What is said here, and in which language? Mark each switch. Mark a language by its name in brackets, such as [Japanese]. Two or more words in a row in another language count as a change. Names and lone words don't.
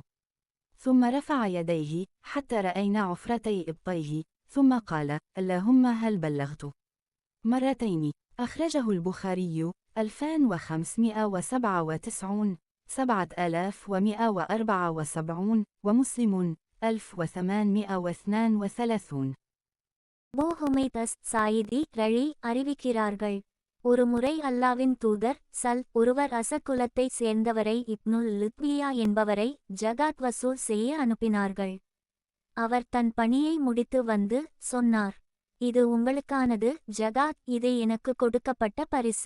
[Arabic] ثم رفع يديه حتى رأينا عفرتي إبطيه، ثم قال: اللهم هل بلغت؟ مرتين. أخرجه البخاري 2597 7174 ومسلم 1832. [Tamil] அபூ ஹுமைத் அஸ்-சாயிதி ரலி அறிவிக்கிறார்கள், ஒருமுறை அல்லாவின் தூதர் ஒருவர் அசத் குலத்தைச் சேர்ந்தவரை இப்னுல் லுத்பியா என்பவரை ஜகாத் வசூல் செய்ய அனுப்பினார்கள். அவர் தன் பணியை முடித்து வந்து சொன்னார்: இது உங்களுக்கானது ஜகாத், இது எனக்கு கொடுக்கப்பட்ட பரிசு.